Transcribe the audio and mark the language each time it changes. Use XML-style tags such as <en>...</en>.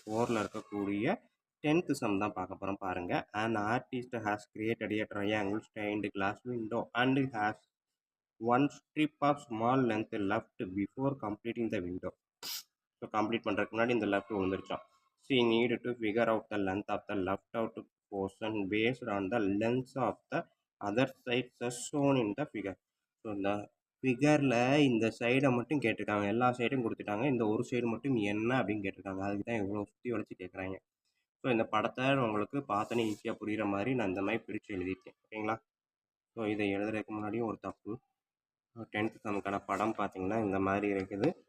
<ta>4ல் இருக்கக்கூடிய 10th some தான் பார்க்க போகிறோம் பாருங்கள்.</ta> <en>An artist has created a triangle stained glass window and has one strip of small length left before completing the window.</en> <ta>So complete பண்ணுறதுக்கு முன்னாடி இந்த left விழுந்துருச்சோம்.</ta> <en>She need to figure out the length of the left out portion based on the length of the other sides as shown in the figure.</en> <ta>So இந்த ஃபிகரில் இந்த சைடை மட்டும் கேட்டிருக்காங்க, எல்லா சைடும் கொடுத்துட்டாங்க, இந்த ஒரு சைடு மட்டும் என்ன அப்படின்னு கேட்டிருக்காங்க. அதுக்கு தான் இவ்வளோ சுற்றி வளைச்சி கேட்குறாங்க. ஸோ இந்த படத்தை உங்களுக்கு பார்த்தோன்னே ஈஸியாக புரிகிற மாதிரி நான் இந்த மாதிரி பிரித்து எழுதியிருக்கேன். ஓகேங்களா? ஸோ இதை எழுதுறதுக்கு முன்னாடியும் ஒரு தப்பு. 10th சம்முக்கான படம் பார்த்தீங்கன்னா இந்த மாதிரி இருக்குது.</ta>